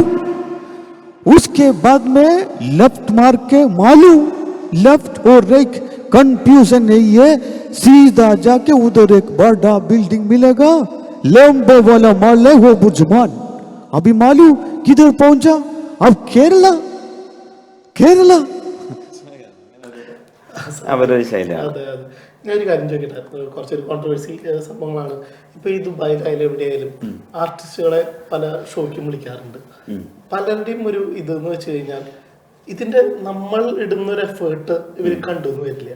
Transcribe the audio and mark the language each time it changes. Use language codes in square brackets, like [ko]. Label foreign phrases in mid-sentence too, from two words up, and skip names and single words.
[hi] उसके बाद में लेफ्ट मार के मालूम, लेफ्ट और [en] right confusion [hi] नहीं है, सीधा जाके उधर एक बड़ा बिल्डिंग मिलेगा, लंबे वाला माल है वो बुर्जुमान. अभी मालूम किधर पहुंचा? अब केरला. [ml] അവരൊരു ശൈലിയാണ്. അതെ അതെ. ഞാനൊരു കാര്യം ചോദിക്കട്ടെ, കുറച്ചൊരു കോൺട്രവേഴ്സി സംഭവങ്ങളാണ്. ഇപ്പൊ ഈ ദുബായിലായാലും എവിടെയായാലും ആർട്ടിസ്റ്റുകളെ പല ഷോയ്ക്കും വിളിക്കാറുണ്ട്. പലരുടെയും ഒരു ഇതെന്ന് വെച്ച് കഴിഞ്ഞാൽ ഇതിന്റെ നമ്മൾ ഇടുന്ന ഒരു എഫേർട്ട് ഇവർ കണ്ടുവന്ന് വരില്ല.